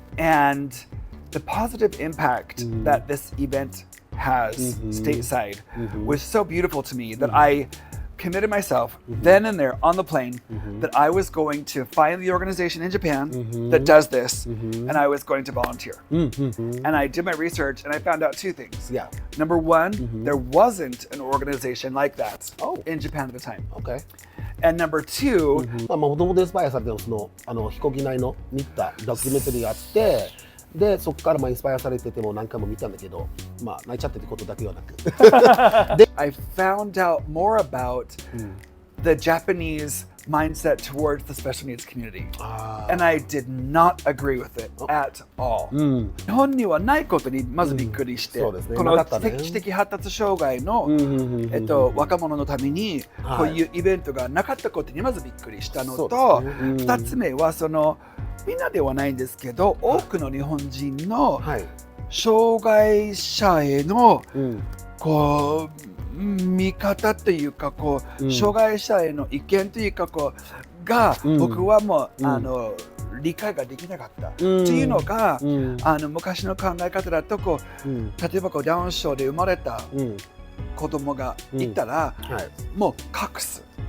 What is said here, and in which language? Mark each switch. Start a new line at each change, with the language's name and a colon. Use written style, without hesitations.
English: And the positive impact that this event has stateside was so beautiful to me that I committed myself then and there on the plane that I was going to find the organization in Japan that does this, and I was going to volunteer. And I did my research, and I found out 2 things. Yeah. Number 1, there wasn't an organization like that in Japan at the time. Okay. And number 2,
Japanese: もともとインスパイアされてる飛行機内の見たドキュメンタリーがあって、でそこからインスパイアされてても何回も見たんだけど、泣いちゃってってことだけはなく。
English: I found out more about the Japanese mindset towards the special needs community. And I did not agree with it at all.
Japanese: 日本にはないことにまずびっくりして、この知的発達障害の若者のためにこういうイベントがなかったことにまずびっくりしたのと、2つ目はみんなではないんですけど、多くの日本人の障害者へのこう見方というか、こう障害者への意見というか、こうが僕はもう理解ができなかったっていうのが、昔の考え方だと、こう例えばこうダウン症で生まれた子供がいたら、もう隠す。